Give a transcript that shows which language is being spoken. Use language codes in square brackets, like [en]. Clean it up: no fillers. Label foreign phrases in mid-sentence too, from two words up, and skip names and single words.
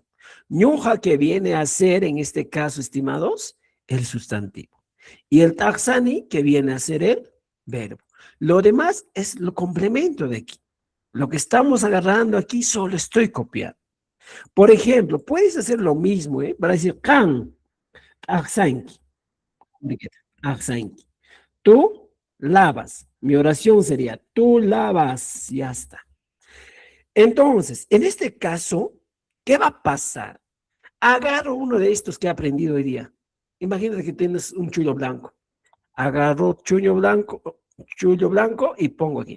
[es] Ñuja, que viene a ser, en este caso, estimados, el sustantivo. Y el taxani, que viene a ser el verbo. Lo demás es lo complemento de aquí. Lo que estamos agarrando aquí solo estoy copiando. Por ejemplo, puedes hacer lo mismo, ¿eh? Para decir, [qu] kan, aksanki. Aksanki. [es] Tú lavas. Mi oración sería, tú lavas. Ya está. Entonces, en este caso, ¿qué va a pasar? Agarro uno de estos que he aprendido hoy día. Imagínate que tienes un chullo blanco. Agarro chuño blanco, chullo blanco y pongo aquí.